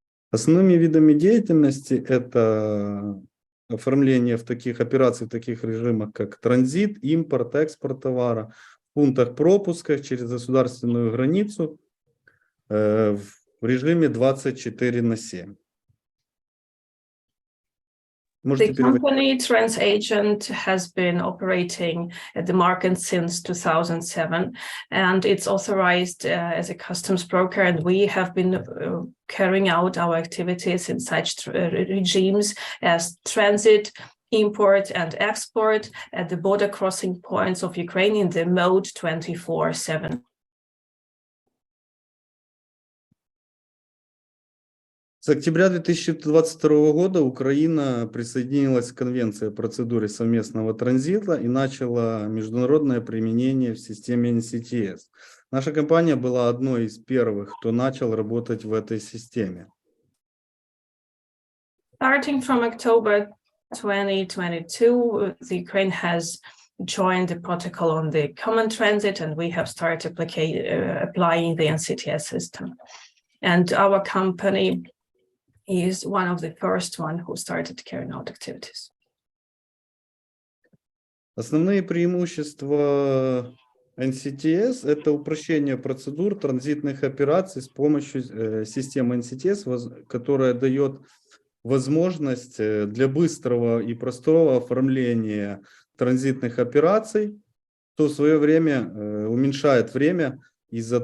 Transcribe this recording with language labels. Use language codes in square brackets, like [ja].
[ru] Основными видами деятельности это оформление в таких операций, в таких режимах, как транзит, импорт, экспорт товара, в пунктах пропуска через государственную границу в режиме 24/7. [en] The company Transagent has been operating at the market since 2007, and it's authorized as a customs broker, and we have been carrying out our activities in such regimes as transit, import, and export at the border crossing points of Ukraine in the mode 24/7. [ru] С октября 2022 года Украина присоединилась к Конвенции о процедуре совместного транзита и начала международное применение в системе NCTS. Наша компания была одной из первых, кто начал работать в этой системе. [en] Starting from October 2022, the Ukraine has joined the protocol on the common transit, and we have started applying the NCTS system. And our company is one of the first one who started carrying out activities. [ru] Основные преимущества NCTS – это упрощение процедур транзитных операций с помощью системы NCTS, которая дает возможность для быстрого и простого оформления транзитных операций, что в свое время уменьшает время и